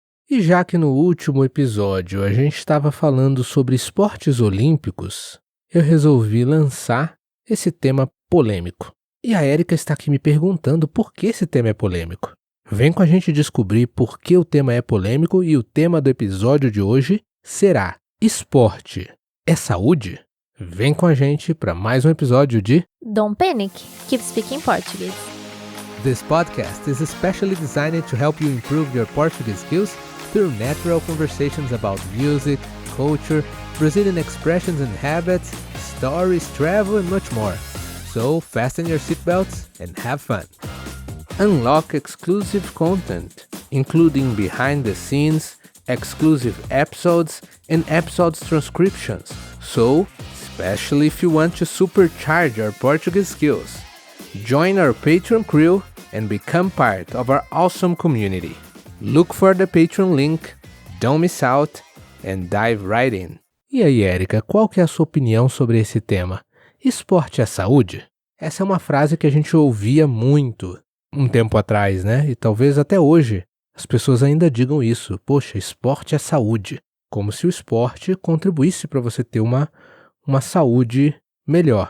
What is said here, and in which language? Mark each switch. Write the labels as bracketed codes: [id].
[pt] E já que no último episódio a gente estava falando sobre esportes olímpicos, eu resolvi lançar esse tema polêmico. E a Érica está aqui me perguntando por que esse tema é polêmico. Vem com a gente descobrir por que o tema é polêmico e o tema do episódio de hoje será: esporte é saúde? Vem com a gente para mais um episódio de [en] Don't Panic, Keep Speaking Portuguese. This podcast is especially designed to help you improve your Portuguese skills through natural conversations about music, culture, Brazilian expressions and habits, stories, travel, and much more. So fasten your seatbelts and have fun. Unlock exclusive content, including behind the scenes, exclusive episodes, and episodes transcriptions. So, especially if you want to supercharge your Portuguese skills. Join our Patreon crew and become part of our awesome community. Look for the Patreon link, don't miss out, and dive right in. [pt] E aí, Érica, qual que é a sua opinião sobre esse tema? Esporte é saúde? Essa é uma frase que a gente ouvia muito um tempo atrás, né? E talvez até hoje as pessoas ainda digam isso. Poxa, esporte é saúde. Como se o esporte contribuísse para você ter uma saúde melhor.